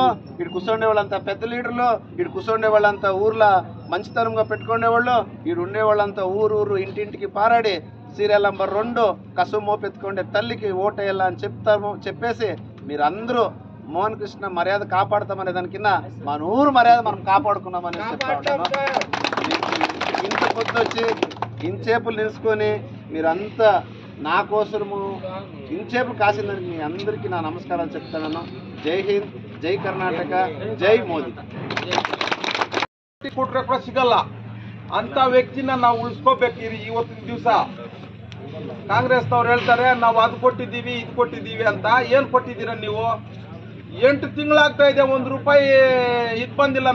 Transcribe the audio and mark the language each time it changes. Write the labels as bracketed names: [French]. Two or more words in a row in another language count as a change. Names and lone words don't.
[Telugu] ఇటు కూర్చోండే వాళ్ళంతా పెద్ద లీడర్లు, ఇటు కూర్చోండే వాళ్ళంతా ఊర్లో మంచితనంగా పెట్టుకునేవాళ్ళు, ఈడు ఉండేవాళ్ళంతా ఊరు ఇంటింటికి పారాడి [English] serial number [Telugu] 2 కసు మోపెత్తుకుండే తల్లికి ఓటేయాలా అని చెప్పేసి మీరందరూ మోహన్ కృష్ణ మర్యాద కాపాడతామనే దాని కింద మన ఊరు మర్యాద మనం కాపాడుకున్నామని చెప్తా ఉంటాను. ఇంత పొద్దుచ్చి ఇంచేపులు నిలుచుకొని మీరంతా నా కోసము ఇంచేపులు కాసిందానికి మీ అందరికీ నా నమస్కారాలు చెప్తాను. [Hindi] जय हिंद, [Kannada] జై ಕರ್ನಾಟಕ, ಜೈ ಮೋದಿ. ಕೊಟ್ರೆ ಕೂಡ ಸಿಗಲ್ಲ ಅಂತ ವ್ಯಕ್ತಿನ ನಾವು ಉಳಿಸ್ಕೋಬೇಕು. ಇವತ್ತಿನ ದಿವಸ ಕಾಂಗ್ರೆಸ್ನವ್ರು ಹೇಳ್ತಾರೆ ನಾವು ಅದು ಕೊಟ್ಟಿದ್ದೀವಿ ಇದು ಕೊಟ್ಟಿದ್ದೀವಿ ಅಂತ. ಏನು ಕೊಟ್ಟಿದ್ದೀರ ನೀವು? 8 ತಿಂಗಳಾಗ್ತಾ ಇದೆ, 1 ರೂಪಾಯಿ ಇದು ಬಂದಿಲ್ಲ.